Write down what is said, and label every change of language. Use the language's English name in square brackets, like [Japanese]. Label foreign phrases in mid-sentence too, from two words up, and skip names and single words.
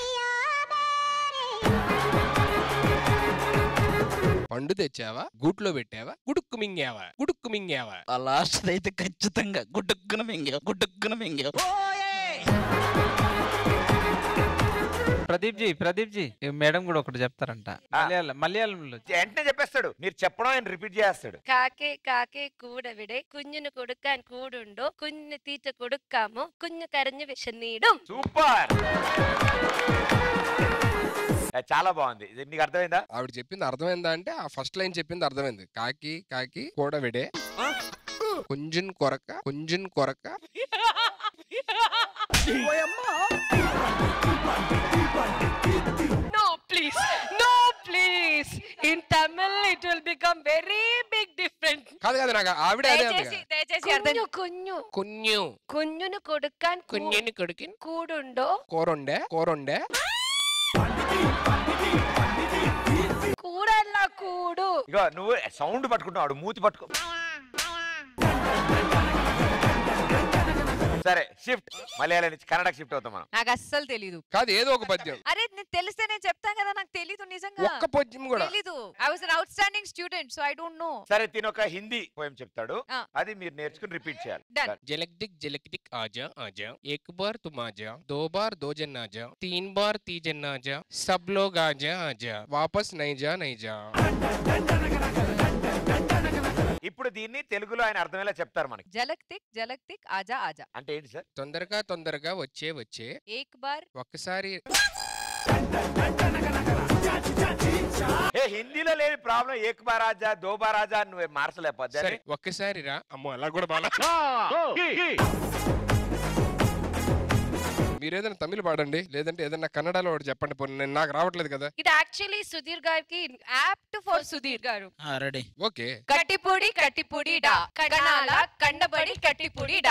[Telugu] పండు తెచ్చావా, గూట్లో పెట్టావా, గుడుక్కు మింగావా. ఆ లాస్ట్ అయితే ఖచ్చితంగా గుడ్డుక్కున మింగావు ప్రదీప్ జీ మేడం కూడా ఒకటి చెప్తారంట మలయాళంలో. వెంటనే చెప్పేస్తాడు, మీరు చెప్పడం ఆయన రిపీట్ చేస్తాడు. [Malayalam] കാക്കേ കൂടവിടെ കുഞ്ഞിന് കൊടുക്കാൻ കൂടുണ്ടോ, കുഞ്ഞിന് തീറ്റ കൊടുക്കാമോ, കുഞ്ഞു കരഞ്ഞു വിശന്നീടും. [Telugu] సూపర్, చాలా బాగుంది. ఇది నీకు అర్థమైందా? ఆవిడ చెప్పింది అర్థమైందా అంటే ఆ ఫస్ట్ లైన్ చెప్పింది అర్థమైంది. కాకి కూడా విడే కొంచెం కొరక [English] No please in Tamil it will become very big difference. [Telugu] కాదు నాకు ఆవిడ అదే దయచేసి అర్థం [Malayalam] കുഞ്ഞിന് കൊടുക്കാൻ [Telugu] కొడుకిన్ [Malayalam] കൂടുണ്ടോ, [Telugu] కూరొండే [Malayalam] കൂടല്ല കൂട്. [Telugu] ఇగో నువ్వు సౌండ్ పట్టుకుంటున్నావు, మూతి పట్టుకో. సరే షిఫ్ట్, మలయాళం నుంచి కన్నడకి షిఫ్ట్ అవుతాం మనం. నాకు అస్సలు తెలీదు. కాదు ఏదో ఒక పద్యం. అరే నేను తెలిస్తే నేను చెప్తాను కదా, నాకు తెలీదు నిజంగా. ఒక్క పద్యం కూడా తెలీదు. [English] I was an outstanding student so I don't know. [Telugu] సరే తినొక హిందీ పోయం చెప్తాడు, ఆ. అది మీరు నేర్చుకుని రిపీట్ చేయాలి. Done. [Hindi] जलक दिक आजा एक बार तुम आजा, दो बार दो जन आजा, तीन बार तीजन आजा, सब लोग आजा वापस नहीं जा. [Telugu] ఇప్పుడు దీన్ని తెలుగులో ఆయన అర్థమయ్యేలా చెప్తారు మనకి. [Hindi] जलक तिक आजा [Telugu] అంటే ఏంటి సార్? తొందరగా వచ్చే [Hindi] एक बार [Telugu] ఒక్కసారి. ఏ హిందీలో లేని ప్రాబ్లం, [Hindi] एक बार आजा दो बार आजा [Telugu] నువ్వు మార్చలేకపోతే. సరే ఒక్కసారి రా. అమ్మో అలా కూడా బాగా. మీరేదైనా తమిళ పాడండి, లేదంటే ఏదైనా కన్నడలో ఒకటి చెప్పండి. పోనీ నాకు రావట్లేదు కదా. ఇది యాక్చువల్లీ సుధీర్ గారికి [English] apt for [Telugu] సుధీర్ గారు. రెడీ. ఓకే. [Tamil] கட்டிப்புடி டா கண்ணால கண்டபடி கட்டிப்புடி டா.